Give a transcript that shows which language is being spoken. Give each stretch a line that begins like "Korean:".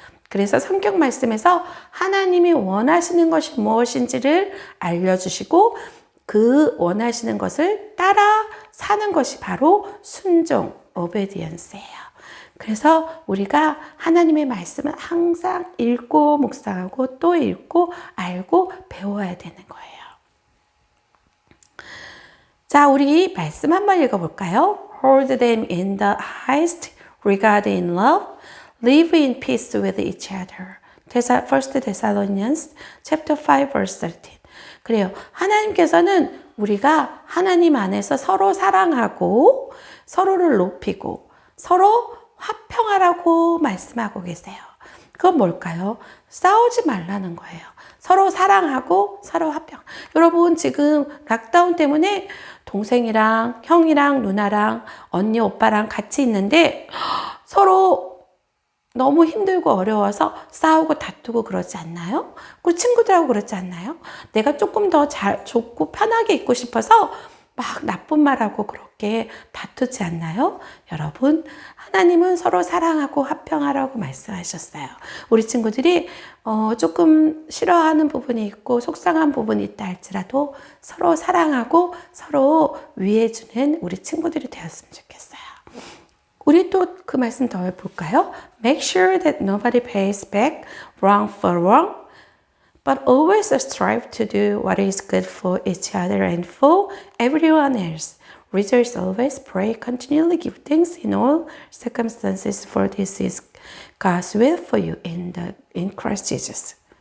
Korean: 그래서 성경 말씀에서 하나님이 원하시는 것이 무엇인지를 알려주시고 그 원하시는 것을 따라 사는 것이 바로 순종, obedience예요. 그래서 우리가 하나님의 말씀을 항상 읽고 묵상하고 또 읽고 알고 배워야 되는 거예요. 자, 우리 말씀 한번 읽어볼까요?
English: Hold them in the highest regard in love. Live in peace with each other. 1 Thessalonians chapter 5 verse 13.
Korean: 그래요. 하나님께서는 우리가 하나님 안에서 서로 사랑하고 서로를 높이고 서로 화평하라고 말씀하고 계세요. 그건 뭘까요? 싸우지 말라는 거예요. 서로 사랑하고 서로 화평. 여러분 지금 락다운 때문에 동생이랑 형이랑 누나랑 언니 오빠랑 같이 있는데 서로 너무 힘들고 어려워서 싸우고 다투고 그러지 않나요? 그리고 친구들하고 그러지 않나요? 내가 조금 더 잘 좋고 편하게 있고 싶어서 막 나쁜 말하고 그렇게 다투지 않나요? 여러분, 하나님은 서로 사랑하고 화평하라고 말씀하셨어요. 우리 친구들이 조금 싫어하는 부분이 있고 속상한 부분이 있다 할지라도 서로 사랑하고 서로 위해주는 우리 친구들이 되었으면 좋겠어요. 우리 또 그 말씀 더 볼까요?
English: Make sure that nobody pays back wrong for wrong, but always strive to do what is good for each other and for everyone else. Rejoice always, pray continually, give thanks in all circumstances, for this is God's will for you in Christ Jesus.